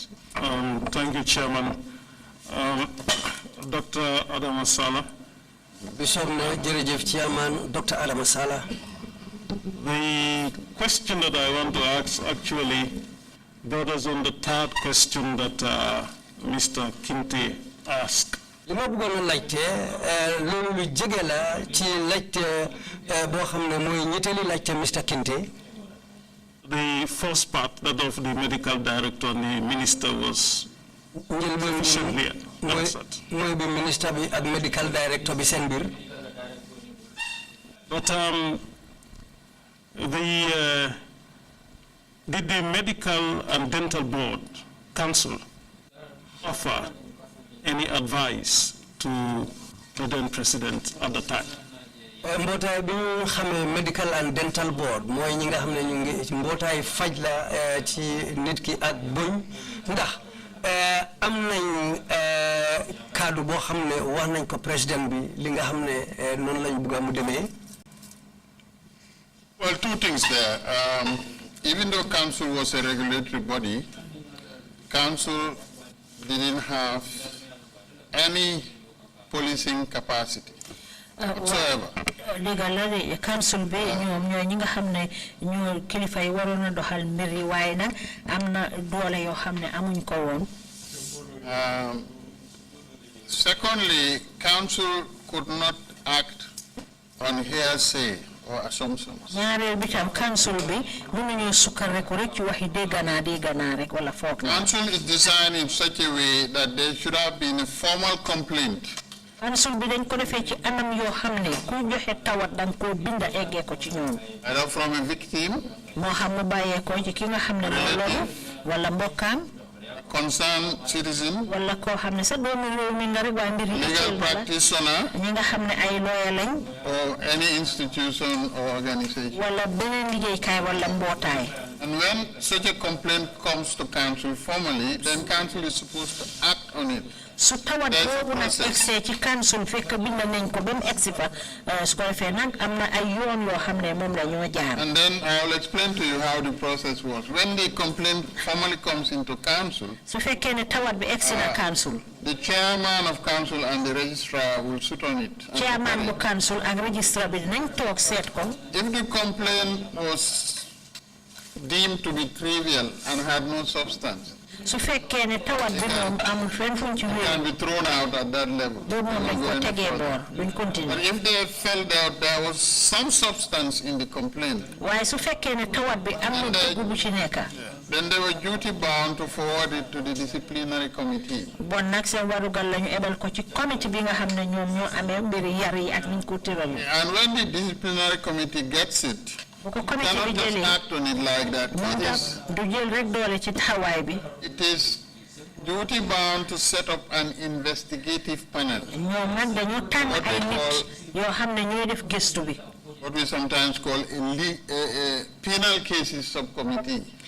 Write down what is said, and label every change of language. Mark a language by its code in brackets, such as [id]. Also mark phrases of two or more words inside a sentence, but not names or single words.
[en] Thank you, Chairman. Dr. Adama Sallah. Bishop Chairman, Dr. Adama Sallah. The question that I want to ask actually borders on the third question that Mr. Kinte ask. [wo] Lima bëggoon laajte loolu lu jege la ci laajte boo xam ne mooy ñetteeli laajte Mr. Kinte. [en] The first part, that of the medical director and the minister, was sufficiently answered. [wo] Mooy bi minister bi ak [en] medical director [wo] bi seen biir. [en] But did the medical and dental board council offer any advice to the then president at the time? [wo] Mbootaay bi ñu xamee [en] medical and dental board [wo] mooy ñi nga xam ne ñu ngi mbootaay faj la ci nit ki ak bëñ ndax am nañ kaddu boo xam ne wax nañ ko président bi li nga xam ne noonu lañ bëgg mu demee. [en] Well, two things there. Even though council was a regulatory body, council didn't have any policing capacity whatsoever. Legal council [wo] be ñoom ñoy ñi nga xamne ñoo kilifa yi warona doxal mbir yi waye nak amna doole yo xamne amuñ ko won. [en] Secondly, council could not act on hearsay or assumptions. [wo] Ñaareel bi tam council bi mënuñu sukkar rek ci waxi dégana rek wala foog na. [en] Council is designed in such a way that there should have been a formal complaint. [wo] Council bi dañ ko defee ci anam yoo xam ne ku joxe tawat dang ko binda eggee ko ci ñoom. [en] Either from a victim, [wo] moo xam mu bàyyee ko ci ki nga xam ne moo loolu wala mbokkaam, [en] concerned citizen, [wo] wala koo xam ne sa doomi réew mi nga rek waaye mbir yi [en] legal practitioner, [wo] ñi nga xam ne ay lawyer lañ, [en] or any institution or organization. [wo] wala beneen liggéeykaay wala mbootaay. [en] And when such a complaint comes to council formally, then council is supposed to act on it. [wo] Su tawat boobu nag egsee ci council fekk bind nañ ko ba mu egsi fa su ko defee nag am na ay yoon yoo xam ne moom la ñoo jaar. [en] And then I will explain to you how the process was. When the complaint formally comes into council, [wo] su fekkee ne tawat bi egsi na council, [en] the chairman of council and the registrar will sit on it. [wo] Chairman bu council ak registrar bi dinañ toog seet ko. [en] If the complaint was deemed to be trivial and had no substance, [wo] su fekkee ne tawat bi moom amul fenn fuñ ci wér, [en] can be thrown out at that level. [wo] boobu moom dañ ko tegee boor duñ continuer. [en] But if they felt that there was some substance in the complaint, [wo] waaye su fekkee ne tawat bi am na dëgg bu ci nekk, [en] then they were duty bound to forward it to the disciplinary committee. [wo] bon nag seen warugal lañu ebal ko ci committee bi nga xam ne ñoom ñoo amee mbiri yar yi ak niñ ko tëral. [en] And when the disciplinary committee gets it, cannot just act on it like that. It is duty bound to set up an investigative panel. What we sometimes call a penal cases subcommittee.